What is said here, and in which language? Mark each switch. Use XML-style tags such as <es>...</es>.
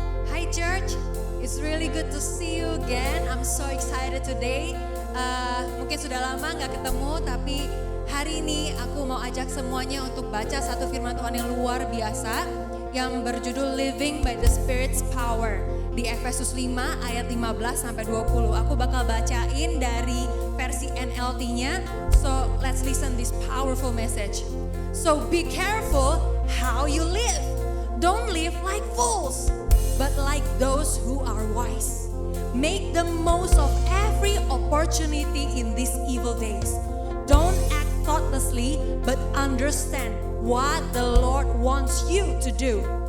<en>Hey church, it's really good to see you again. I'm so excited today.</en> <id>Mungkin sudah lama nggak ketemu, tapi hari ini aku mau ajak semuanya untuk baca satu firman Tuhan yang luar biasa yang berjudul Living by the Spirit's Power di Efesus 5 ayat 15 sampai 20. Aku bakal bacain dari versi NLT-nya.</id> <en>So let's listen this powerful message. So be careful how you live. Don't live like fools, but like those who are wise. Make the most of every opportunity in these evil days. Don't act thoughtlessly, but understand what the Lord wants you to do.</en>